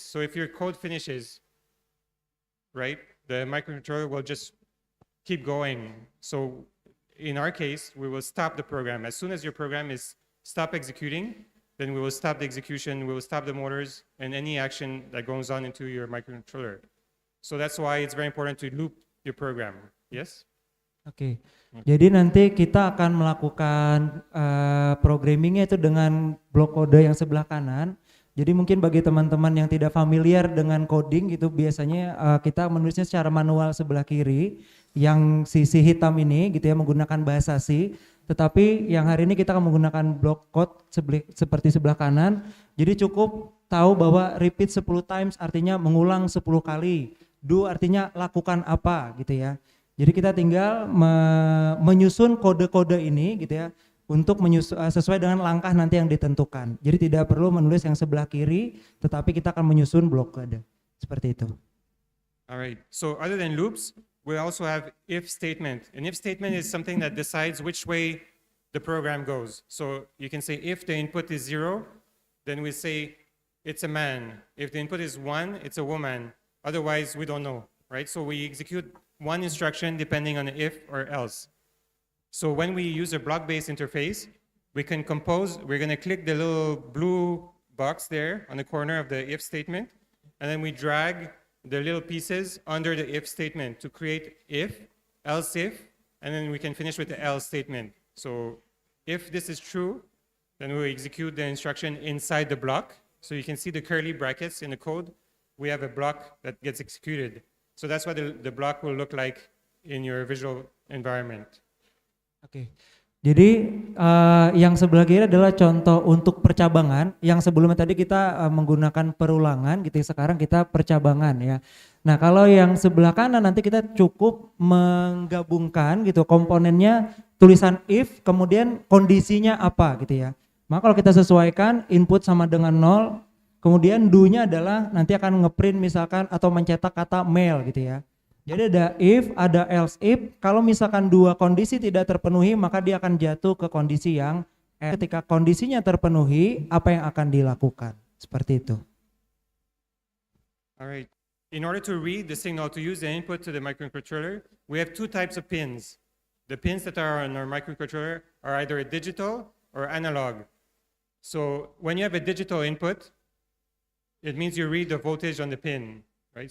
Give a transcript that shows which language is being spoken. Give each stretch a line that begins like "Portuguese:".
English: So if your code finishes, right, the microcontroller will just keep going. So in our case, we will stop the program. As soon as your program is stop executing, then we will stop the execution, we will stop the motors and any action that goes on into your microcontroller. So that's why it's very important to loop your program. Yes?
Indonesian: Oke, jadi nanti kita akan melakukan programmingnya itu dengan blok kode yang sebelah kanan. Jadi mungkin bagi teman-teman yang tidak familiar dengan coding gitu, biasanya kita menulisnya secara manual sebelah kiri, yang sisi hitam ini gitu ya menggunakan bahasa C. Tetapi yang hari ini kita akan menggunakan block code seperti sebelah kanan. Jadi cukup tahu bahwa
English: repeat 10 times
Indonesian: artinya mengulang 10 kali. Do artinya lakukan apa gitu ya. Jadi kita tinggal menyusun kode-kode ini gitu ya untuk sesuai dengan langkah nanti yang ditentukan. Jadi tidak perlu menulis yang sebelah kiri, tetapi kita akan menyusun blok kode. Seperti itu.
English: Alright, so other than loops, we also have if statement. An if statement is something that decides which way the program goes. So you can say if the input is 0, then we say it's a man. If the input is 1, it's a woman. Otherwise, we don't know, right? So we execute one instruction depending on the if or else. So when we use a block-based interface, we can compose, we're gonna click the little blue box there on the corner of the if statement, and then we drag the little pieces under the if statement to create if, else if, and then we can finish with the else statement. So if this is true, then we execute the instruction inside the block. So you can see the curly brackets in the code. We have a block that gets executed. So that's what the block will look like in your visual environment.
Indonesian: Oke. Jadi yang sebelah kiri adalah contoh untuk percabangan. Yang sebelumnya tadi kita menggunakan perulangan gitu. Sekarang kita percabangan ya. Nah, kalau yang sebelah kanan nanti kita cukup menggabungkan gitu komponennya tulisan if kemudian kondisinya apa gitu ya. Maka kalau kita sesuaikan input sama dengan 0, kemudian do-nya adalah nanti akan ngeprint misalkan atau mencetak kata mail gitu ya. Jadi ada if, ada else if. Kalau misalkan dua kondisi tidak terpenuhi, maka dia akan jatuh ke kondisi yang ketika kondisinya terpenuhi, apa yang akan dilakukan? Seperti itu.
English: Alright. In order to read the signal to use the input to the microcontroller, we have two types of pins. The pins that are on our microcontroller are either digital or analog. So when you have a digital input, it means you read the voltage on the pin. Right?